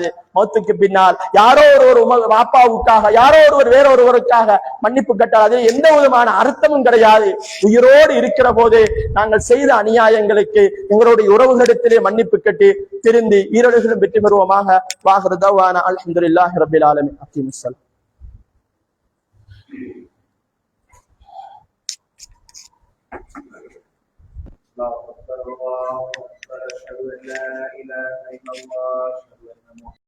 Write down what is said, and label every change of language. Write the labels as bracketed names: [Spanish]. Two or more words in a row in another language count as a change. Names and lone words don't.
[Tamil] மௌத்துக்கு பின்னால் யாரோ ஒரு பாப்பாவுக்காக, யாரோ ஒருவர் வேறொருவருக்காக மன்னிப்பு கேட்டால் அது எந்த விதமான அர்த்தமும் கிடையாது. உயிரோடு இருக்கிற போது நாங்கள் செய்த அநியாயங்களுக்கு எங்களுடைய உறவுகளிடத்திலே மன்னிப்பு கேட்டு திருந்தி ஈரடுகளும் வெற்றி பெறுவோமாக. [Arabic] وآخر دعوانا الحمد لله رب العالمين. அக்கீமுஸ்ஸலாம். الله أكبر الله أكبر أشهد أن لا إله إلا الله.